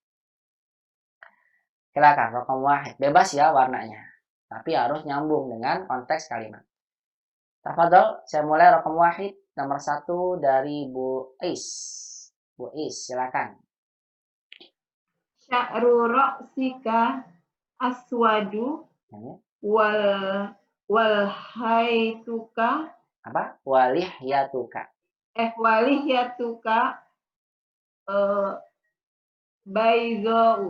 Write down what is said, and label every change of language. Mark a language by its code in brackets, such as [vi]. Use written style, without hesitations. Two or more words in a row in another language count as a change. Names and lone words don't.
[id] Silakan, [ar] رقم واحد. [id] Bebas ya warnanya. Tapi harus nyambung dengan konteks kalimat. Tafadhol, saya mulai [ar] رقم واحد [id] nomor 1 dari Bu Is. Bu Is, silakan. [ar] شعر رأسك أسود و لحيتك [id] Apa? Walihyatuka. [ar] ولحيتك بيضاء.